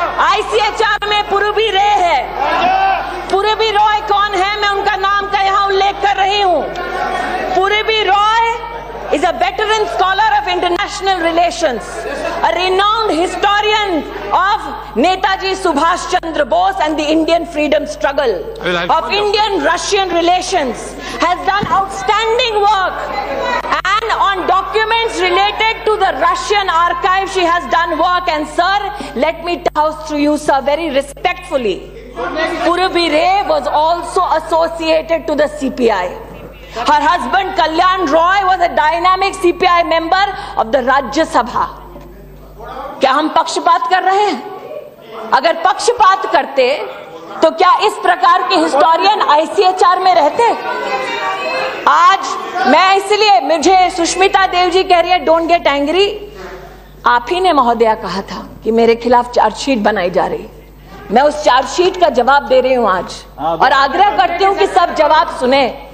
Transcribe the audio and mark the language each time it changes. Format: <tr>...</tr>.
<hi>ICHR में पूर्वी रे है। पूर्वी रॉय कौन है? मैं उनका नाम का यहां उल्लेख कर रही हूं।</hi> <en>Purvi Roy is a veteran scholar of international relations, a renowned historian of Netaji Subhash Chandra Bose and the Indian freedom struggle, of Indian-Russian relations, has done outstanding work, and on documents related to the Russian archive she has done work. And sir, let me house through you sir, very respectfully, Purvi Ray was also associated to the CPI. Her husband Kalyan Roy was a dynamic CPI member of the Rajya Sabha.</en> <hi>क्या हम पक्षपात कर रहे हैं? अगर पक्षपात करते तो क्या इस प्रकार के हिस्टोरियन आईसीएचआर में रहते? आज मैं इसलिए, मुझे सुष्मिता देव जी कह रही है</hi> <en>don't get angry,</en> <hi>आप ही ने महोदया कहा था कि मेरे खिलाफ चार्जशीट बनाई जा रही, मैं उस चार्जशीट का जवाब दे रही हूं आज, और आग्रह करती हूं कि सब जवाब सुने।</hi>